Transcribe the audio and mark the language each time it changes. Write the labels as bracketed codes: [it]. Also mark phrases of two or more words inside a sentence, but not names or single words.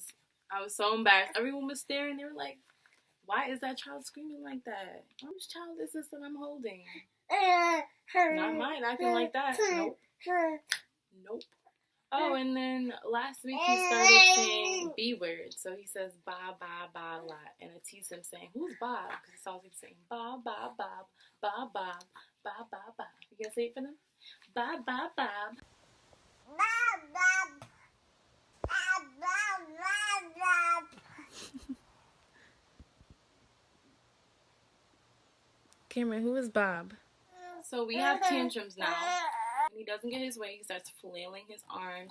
[en] I was so embarrassed. Everyone was staring. They were like, why is that child screaming like that? Whose child is this that I'm holding? Not mine acting like that. Nope. Oh, and then last week he started saying B words. So he says ba, ba, ba a lot. And I tease him saying, who's Bob? Because it's always saying ba, ba, Bob, ba, Bob, ba, ba, Bob. You gonna say it for them? Ba, ba, Bob. Cameron, who is Bob? So we have tantrums now. When he doesn't get his way, he starts flailing his arms.